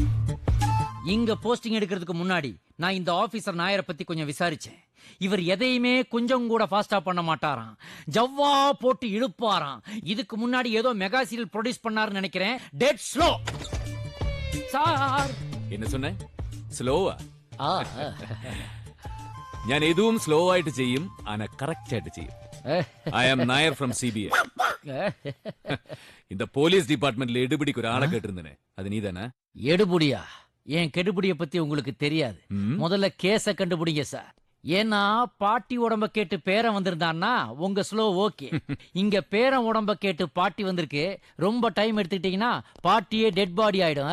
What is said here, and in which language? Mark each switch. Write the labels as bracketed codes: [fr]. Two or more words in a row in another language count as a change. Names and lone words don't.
[ta] இங்க போஸ்டிங் எடுக்கிறதுக்கு முன்னாடி நான் இந்த ஆபீசர் நாயரை பத்தி கொஞ்சம் விசாரிச்சேன். இவர் எதையுமே கொஞ்சம் கூட ஃபாஸ்டா பண்ண மாட்டாராம், ஜவ்வா போட்டு இழுப்பாராம். இதுக்கு முன்னாடி ஏதோ [en] mega serial [ta] ப்ரொடியூஸ் பண்ணாருன்னு நினைக்கிறேன். [en] dead slow sir. [ta] என்ன சொன்ன? [ml] സ്ലോവാ? ഞാൻ എതുവും സ്ലോ ആയിട്ട് ചെയ്യും, ആന കറക്റ്റ് ആയിട്ട് ചെയ്യും. [en] I am Nair from CBI. [ta] இந்த [en] police department [ta] எடுபடிக்கு ஒரு ஆளை கேட்டிருந்தேனே, அது நீதானே? எடுபடியா? என் கெடுபடிய பத்தி உங்களுக்கு தெரியாது. முதல்ல கேஸ கண்டுபிடிங்க சார். ஏன்னா பாட்டி உடம்ப கேட்டு பேரன் வந்திருந்தான்னா உங்க ஸ்லோ ஓகே. இங்க பேரன் உடம்ப கேட்டு பாட்டி வந்திருக்கு. ரொம்ப டைம் எடுத்துக்கிட்டீங்கன்னா பாட்டியே [en] dead body [ta] ஆயிடும்.